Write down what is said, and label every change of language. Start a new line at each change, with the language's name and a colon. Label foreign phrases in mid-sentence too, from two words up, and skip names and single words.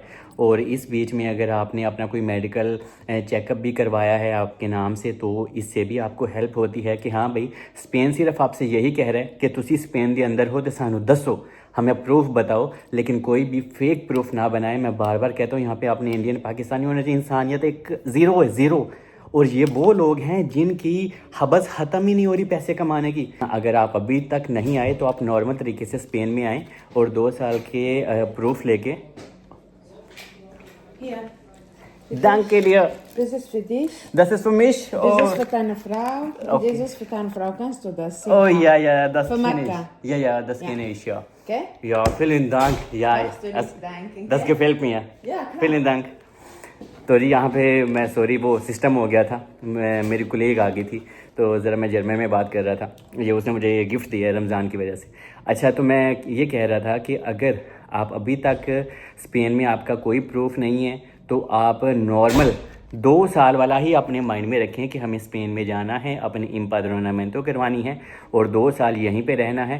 Hindi: और इस बीच में अगर आपने अपना कोई
English: medical checkup
Hindi: भी करवाया है आपके नाम से, तो इससे भी आपको हेल्प होती है कि हाँ भाई, स्पेन सिर्फ आपसे यही कह रहा है कि तुसी स्पेन के अंदर हो तो
Punjabi: ਸਾਨੂੰ ਦੱਸੋ,
Hindi: हमें प्रूफ बताओ, लेकिन कोई भी
English: fake proof
Hindi: ना बनाए। मैं बार बार कहता हूँ, यहाँ पे आपने इंडियन पाकिस्तानी होना चाहिए, इंसानियत एक ज़ीरो है, ज़ीरो। और ये वो लोग हैं जिनकी हबस ख़त्म ही नहीं हो रही पैसे कमाने की। अगर आप अभी तक नहीं आए तो आप नॉर्मल तरीके से स्पेन में आएँ और 2 साल के प्रूफ लेके।
German: Danke dir. Das ist für dich. Das ist für mich. Das ist für deine Frau. Okay. Das ist für deine Frau. Kannst du das sehen? Oh ja, ja, das Für kenne ich. Mekka. Ja, das Ja. kenne ich, ja. Okay? Ja, vielen Dank. Ja, Darfst du nicht danken, das gell? gefällt mir. Ja, klar. Vielen Dank.
Hindi: तो जी यहाँ पे मैं सॉरी, वो सिस्टम हो गया था, मेरी कुलीग आ गई थी, तो ज़रा मैं जर्मन में बात कर रहा था। ये उसने मुझे ये गिफ्ट दिया है रमज़ान की वजह से। अच्छा, तो मैं ये कह रहा था कि अगर आप अभी तक स्पेन में आपका कोई प्रूफ नहीं है, तो आप नॉर्मल 2 साल वाला ही अपने माइंड में रखें कि हमें स्पेन में जाना है, अपनी इम्पाद्रोनामेंटो करवानी है और 2 साल यहीं पे रहना है।